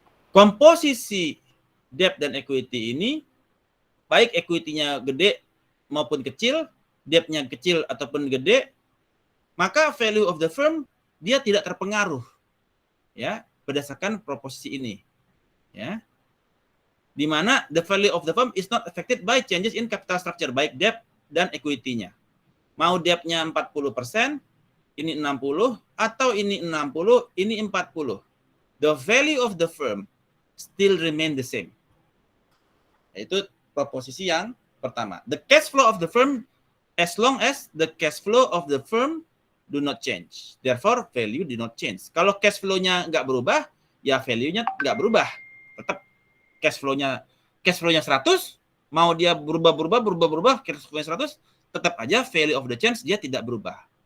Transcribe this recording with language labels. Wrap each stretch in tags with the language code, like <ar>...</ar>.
<id>Komposisi debt dan equity ini, baik equity-nya gede maupun kecil, debt-nya kecil ataupun gede, maka value of the firm dia tidak terpengaruh, ya, berdasarkan proposisi ini, ya, di mana</id> <en>the value of the firm is not affected by changes in capital structure,</en> <id>baik debt dan equity-nya. Mau debt-nya 40%, ini 60, atau ini 60, ini 40.</id> <en>The value of the firm still remain the same.</en> <id>Itu proposisi yang pertama.</id> <en>The cash flow of the firm, as long as the cash flow of the firm do not change. Therefore, value do not change.</en> <id>Kalau cash flow-nya nggak berubah, ya value-nya nggak berubah. Tetap cash flow-nya 100, mau dia berubah, cash flow-nya 100, tetap aja value of the change dia tidak berubah.</id>